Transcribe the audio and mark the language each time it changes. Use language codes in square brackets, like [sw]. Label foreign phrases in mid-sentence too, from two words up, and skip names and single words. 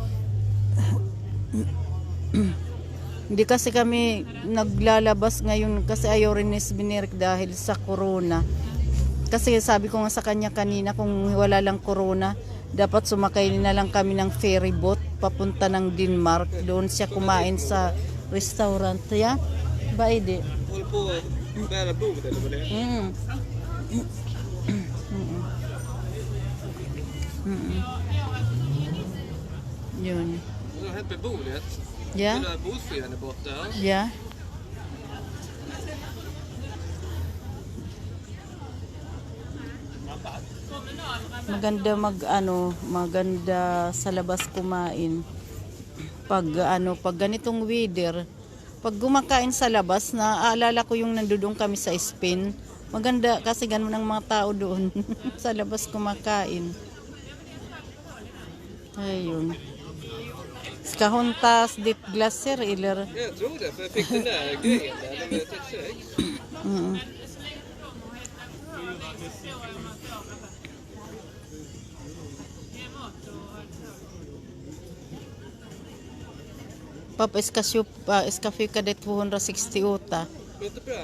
[tl] Hindi kasi kami naglalabas ngayon kasi ayaw rin ni Binirik dahil sa corona. Kasi sabi ko nga sa kanya kanina, kung wala lang corona, dapat sumakay na lang kami ng [en] ferry boat [tl] papunta ng Denmark. Doon siya kumain sa restaurant. Ya? Ba, edi? [sv] Håller på att bära bordet eller vad det är. [tl] Yun. [sv] Det har hänt med bordet. Ja? Det där bordsskivan är borta. Ja? [tl] Maganda sa labas kumain. Pag ganitong weather, pag gumakain sa labas, naaalala ko yung nandoon kami sa Spain. Maganda kasi ganun ang mga tao doon sa labas kumakain. Ayun. [sv] Ska hon tas ditt glaser eller? Jag tror det, för jag fick den där grejen där med 36. Papa, ska fika det 268. Låter bra.